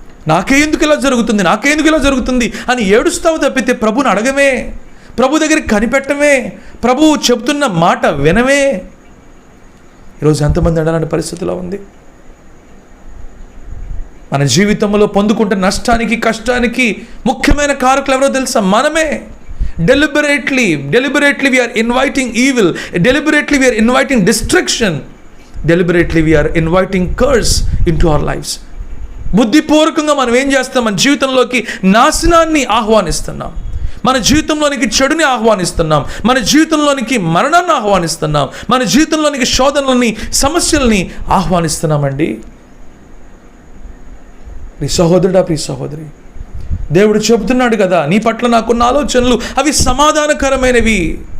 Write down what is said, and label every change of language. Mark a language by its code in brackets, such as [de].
[te] నాకే ఎందుకు ఇలా జరుగుతుంది అని ఏడుస్తావు తప్పితే ప్రభుని అడగమే, ప్రభు దగ్గరికి కనిపెట్టమే, ప్రభువు చెప్తున్న మాట వినమే. ఈరోజు ఎంతమంది అడాలని పరిస్థితిలో ఉంది? మన జీవితంలో పొందుకుంటున్న నష్టానికి, కష్టానికి ముఖ్యమైన కారకులు ఎవరో తెలుసా? మనమే. [en] Deliberately we are inviting evil. Deliberately we are inviting destruction. Deliberately we are inviting curse into our lives. [te] బుద్ధిపూర్వకంగా మనం ఏం చేస్తాం? మన జీవితంలోకి నాశనాన్ని ఆహ్వానిస్తున్నాం, మన జీవితంలోనికి చెడుని ఆహ్వానిస్తున్నాం, మన జీవితంలోనికి మరణాన్ని ఆహ్వానిస్తున్నాం, మన జీవితంలోనికి శోధనలని, సమస్యల్ని ఆహ్వానిస్తున్నామండి. ప్రియ సహోదరుడా, ప్రియ సహోదరి, దేవుడు చెబుతున్నాడు కదా, నీ పట్ల నాకున్న ఆలోచనలు అవి సమాధానకరమైనవి,